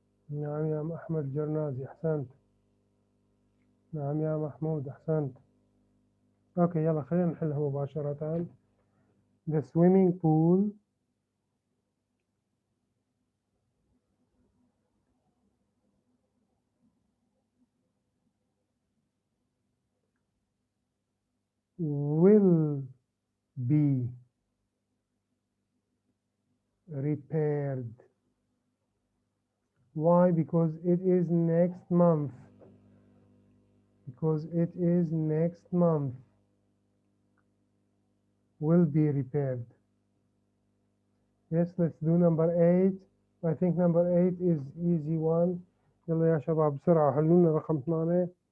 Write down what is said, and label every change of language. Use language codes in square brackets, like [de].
[ar] نعم يا أحمد الجرنازي، أحسنت. نعم يا محمود، أحسنت. أوكي، يلا خلينا نحلها مباشرة. [en] The swimming pool will be repaired. Why? Because it is next month. Because it is next month. Will be repaired. Yes, let's do number 8. I think number 8 is easy one. [ar] يلا يا شباب بسرعة حلوا لنا رقم 8.